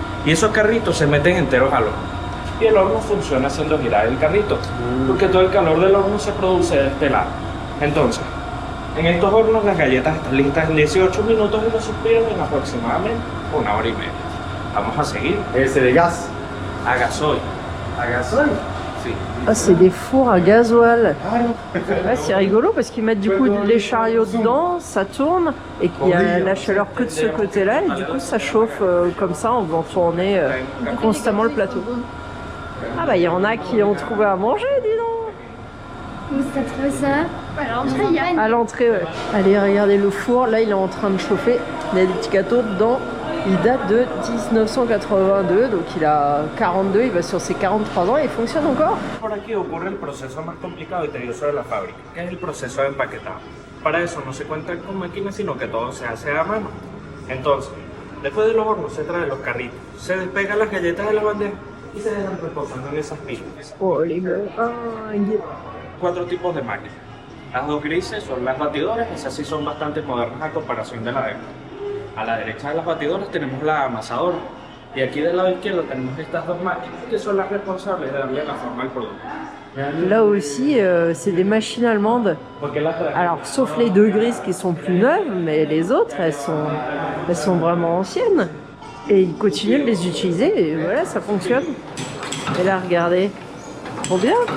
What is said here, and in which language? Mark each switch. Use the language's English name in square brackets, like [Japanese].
[Spanish] Y esos carritos se meten enteros al horno. Y el horno funciona haciendo girar el carrito, porque todo el calor del horno se produce de este lado. Entonces, en estos hornos las galletas están listas en 18 minutos y los suspiros en aproximadamente 1 hora y media. Vamos a seguir. Ese de gas. A gasoil. ¿A gasoil? [French] Ah, c'est des fours à gasoil. Ouais, c'est rigolo parce qu'ils mettent du coup les chariots dedans, ça tourne et qu'il y a la chaleur que de ce côté-là et du coup ça chauffe comme ça en faisant tourner constamment le plateau. Ah bah il y en a qui ont trouvé à manger, dis donc. Où t'as trouvé ça? À l'entrée, ouais. Allez, regardez le four, là il est en train de chauffer. Il y a des petits gâteaux dedans. Il date de 1982, donc il a 42, il va sur ses 43 ans et il fonctionne encore. [Spanish] Por aquí ocurre el proceso más complicado y tedioso de la fábrica, que es el proceso de empaquetado. Para eso no se cuenta con máquinas, sino que todo se hace a mano. Entonces, después de los hornos se traen los carritos, se despegan las galletas de la bandeja y se dejan reposando en esas pilas. [French] Oh les meringues. [Spanish] 4 tipos de máquinas. Las dos grises son las batidoras, esas sí son bastante modernas a comparación de la de época. A la derecha de las batidoras tenemos la amasadora y aquí del lado izquierdo tenemos estas dos máquinas que son las responsables de darle la forma al producto. [French] Là aussi, c'est des machines allemandes. Alors, sauf les deux grises qui sont plus neuves, mais les autres, elles sont vraiment anciennes. Et ils continuent de les utiliser et voilà, ça fonctionne. Et là, regardez, trop bien.